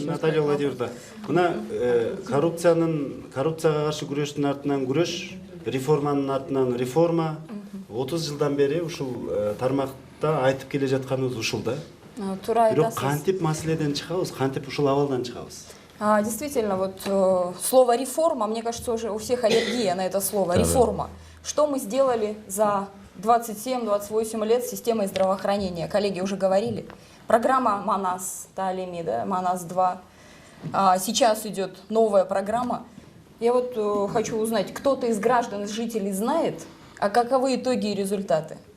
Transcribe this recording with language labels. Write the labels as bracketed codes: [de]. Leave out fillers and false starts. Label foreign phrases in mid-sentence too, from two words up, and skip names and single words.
[ky] Наталья Владимировна, мына коррупцияга каршы күрөштүн артынан күрөш, реформанын артынан реформа, 30 жылдан бери ушул тармакта айтып келе жатканыбыз ушул да. Туура Бирок айтасыз. кантип маселеден чыгабыз, кантип ушул абалдан чыгабыз? [ru] Действительно, вот слово реформа, мне кажется, уже у всех аллергия на это слово. Реформа. Что мы сделали за 27-28 лет с системой здравоохранения? Коллеги уже говорили. Программа МАНАС, Талими, да, МАНАС-2. Сейчас идет новая программа. Я вот хочу узнать, кто-то из граждан, из жителей знает, а каковы итоги и результаты?